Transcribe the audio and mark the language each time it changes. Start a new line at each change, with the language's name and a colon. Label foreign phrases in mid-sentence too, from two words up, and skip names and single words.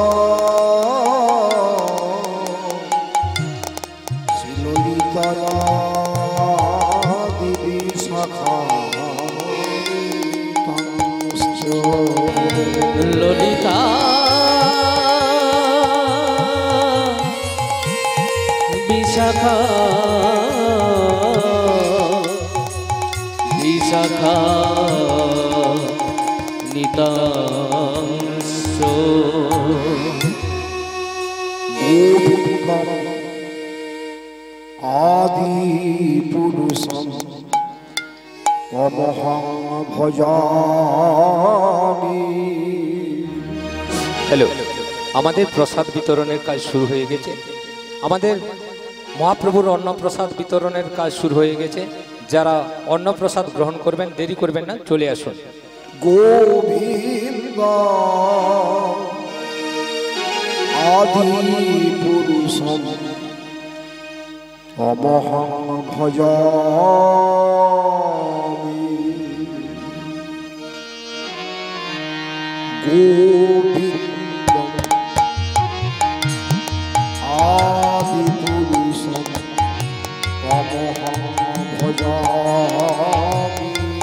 Sanskrit: ললিতা বিশাখা বিশাখা নিতাংশ আদি পুরুষম তমহং ভজামি।
Bangla: হ্যালো, আমাদের প্রসাদ বিতরণের কাজ শুরু হয়ে গেছে। আমাদের মহাপ্রভুর অন্নপ্রসাদ বিতরণের কাজ শুরু হয়ে গেছে। যারা অন্নপ্রসাদ গ্রহণ করবেন দেরি করবেন না, চলে আসুন।
Sanskrit: গোবিন্দ আদি পুরুষম তমহং ভজামি। গোবিন্দ আদি পুরুষম তমহং ভজামি।